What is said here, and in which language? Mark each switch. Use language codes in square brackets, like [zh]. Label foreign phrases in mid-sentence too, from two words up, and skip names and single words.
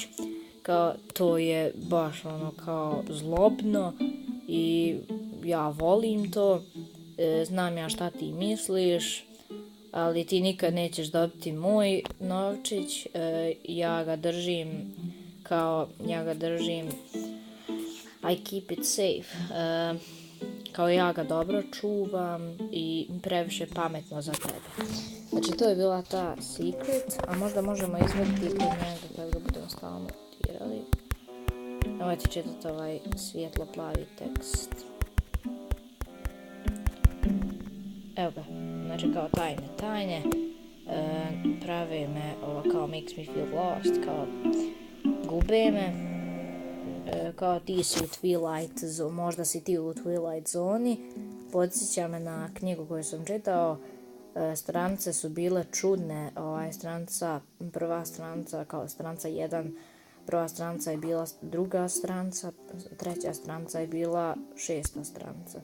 [hr] Kao, to je baš ono kao zlobno i ja volim to. Znam ja šta ti misliš, ali ti nikad nećeš dobiti moj novčić. Ja ga držim, [en] I keep it safe. [hr] Kao ja ga dobro čuvam i previše pametno za tebe. Znači to je bila ta secret, a možda možemo izvaditi kod njega kada ga budemo stalno tirali. Nemojte čitati ovaj svijetlo plavi tekst. Evo ga, znači kao tajne, prave me, kao [en] makes me feel lost, [hr] kao gube me, kao ti si u Twilight zoni, možda si ti u Twilight zoni, podsjeća me na knjigu koju sam čitao, stranice su bile čudne, prva stranica kao stranica 1, prva stranica je bila druga stranica, treća stranica je bila šesta stranica.